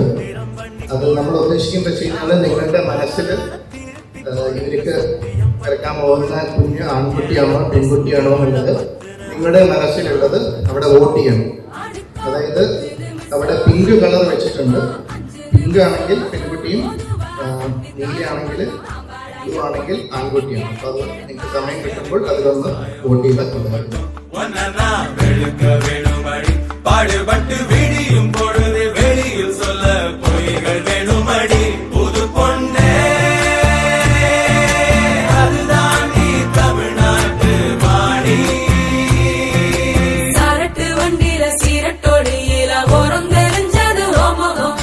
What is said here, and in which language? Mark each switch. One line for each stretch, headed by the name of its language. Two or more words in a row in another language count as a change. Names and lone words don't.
Malayalam: അത് നമ്മൾ ഉദ്ദേശിക്കുന്ന വെച്ച് കഴിഞ്ഞാൽ നിങ്ങളുടെ മനസ്സിൽ ഇവർക്ക് കിടക്കാൻ പോകുന്ന കുഞ്ഞ് ആൺകുട്ടിയാണോ പെൺകുട്ടിയാണോ എന്നുള്ളത് നിങ്ങളുടെ മനസ്സിലുള്ളത് അവിടെ വോട്ട് ചെയ്യണം. അതായത് അവിടെ പിങ്ക് കളർ വെച്ചിട്ടുണ്ട്. പിങ്ക് ആണെങ്കിൽ പെൺകുട്ടിയും, നീലയാണെങ്കിൽ ബ്ലൂ ആണെങ്കിൽ ആൺകുട്ടിയാണ്. അപ്പോൾ അത് നിങ്ങൾക്ക് സമയം കിട്ടുമ്പോൾ അതിലൊന്ന് വോട്ട് ചെയ്താൽ കൊണ്ടുവരണം.
Tamil: பாடுபட்டு விடியும் பொழுது வெளியில் சொல்ல பொய்கள் வேணுமடி. புது பொண்ணே அதுதான் நீ தமிழ்நாட்டு வாணி. சரட்டு வண்டியில சீரட்டோடியில ஓரம் தெரிஞ்சது ஓமுகம்.